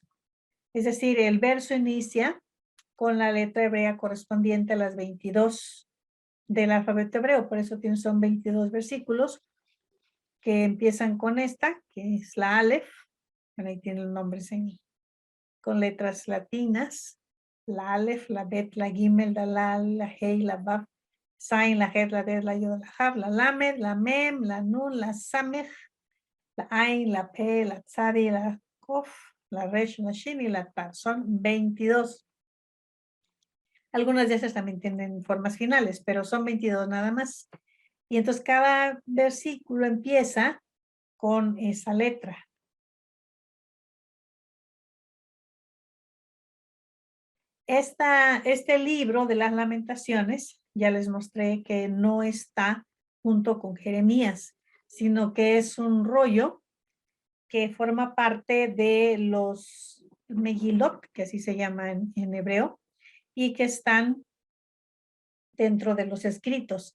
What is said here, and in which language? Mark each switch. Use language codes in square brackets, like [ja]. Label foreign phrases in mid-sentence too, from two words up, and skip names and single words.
[es] Es decir, el verso inicia con la letra hebrea correspondiente a las 22 del alfabeto hebreo, por eso son 22 versículos que empiezan con esta, que es la Aleph, ahí tiene el nombre con letras latinas, la Aleph, la Bet, la Gimel, la Lal, la Hei, la Baf, Zain, la Het, la Det, la Yod, la Hav, la Lamed, la Mem, la Nun, la Samech, la Ain, la Pe, la Tzadi, la Kof, la Resh, la Shin y la Ta. Son 22. Algunas de esas también tienen formas finales, pero son 22 nada más. Y entonces cada versículo empieza con esa letra. Este libro de las lamentaciones, ya les mostré que no está junto con Jeremías, sino que es un rollo que forma parte de los Megilot, que así se llama en hebreo, y que están dentro de los escritos.